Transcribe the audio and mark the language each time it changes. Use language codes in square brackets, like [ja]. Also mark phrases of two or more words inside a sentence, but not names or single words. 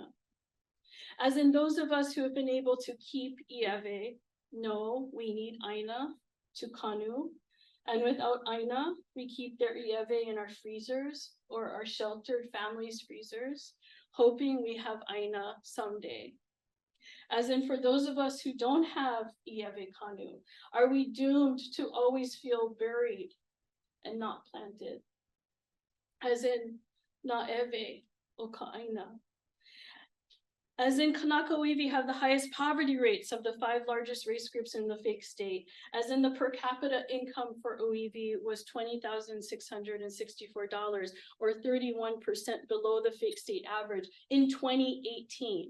[en] As in, those of us who have been able to keep ʻiwi know we need Āina to kanu, and without Āina, we keep their ʻiwi in our freezers or our sheltered families' freezers, hoping we have Āina someday. As in, for those of us who don't have [haw] ʻiwi kanu, [en] are we doomed to always feel buried and not planted? As in, [haw] na'ewe o ka ʻaina. [en] As in, [haw] Kanaka ʻŌiwi [en] have the highest poverty rates of the 5 largest race groups in the fake state. As in, the per capita income for ʻŌiwi was $20,664, or 31% below the fake state average in 2018.